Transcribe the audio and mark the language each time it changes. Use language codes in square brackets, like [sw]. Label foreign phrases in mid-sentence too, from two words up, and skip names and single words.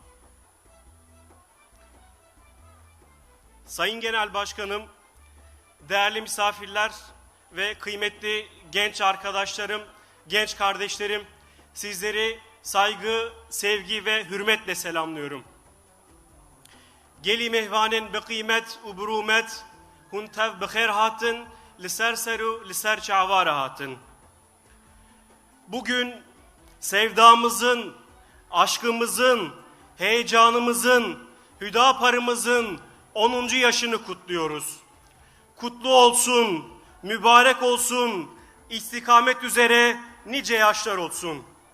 [tr] Sayın Genel Başkanım, değerli misafirler ve kıymetli genç arkadaşlarım, genç kardeşlerim, sizleri saygı, sevgi ve hürmetle selamlıyorum. [ku] Geli mehvanen be kıymet u burumet, hun tev be khair hatın, li ser seru, li ser çavara hatın. [tr] Bugün sevdamızın, aşkımızın, heyecanımızın, Hüdapar'ımızın 10. yaşını kutluyoruz. Kutlu olsun, mübarek olsun, istikamet üzere nice yaşlar olsun.